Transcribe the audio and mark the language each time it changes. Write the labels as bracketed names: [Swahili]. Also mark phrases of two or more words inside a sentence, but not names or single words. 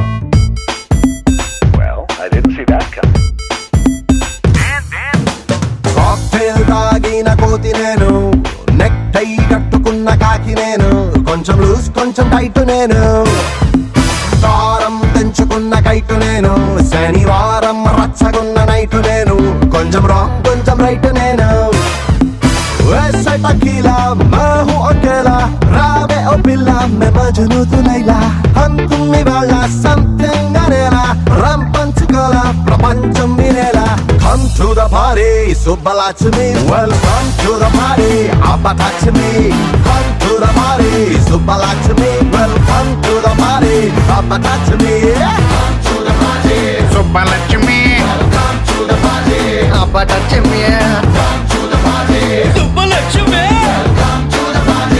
[English] Well, I didn't see that coming. [Telugu] కాక్టైల్ తాగిన కోతి నేను నెక్ టై కట్టుకున్న కాకి నేను కొంచెం లూజ్ కొంచెం టైట్ నేను దారం తెంచుకున్న కైటు నేను శనివారం రచ్చగున్న నైటు నేను కొంచెం రాంగ్ కొంచెం రైట్ నేను [Hindi] वैसे टकीला मैं हूँ [English] अकेला [Telugu] రావే ఓ పిల్లా [Hindi] मैं मजनू तू लैला हम तुम [English] इवाళ something [Telugu] అనేలా రం పంచుకోల ప్రపంచం వినేలా [English] come to the party సుబ్బలక్ష్మి welcome to the party అబ్బలక్ష్మి come to the party సుబ్బలక్ష్మి welcome to the party అబ్బలక్ష్మి come to the party సుబ్బలక్ష్మి come to the party అబ్బలక్ష్మి come to the party సుబ్బలక్ష్మి come to the party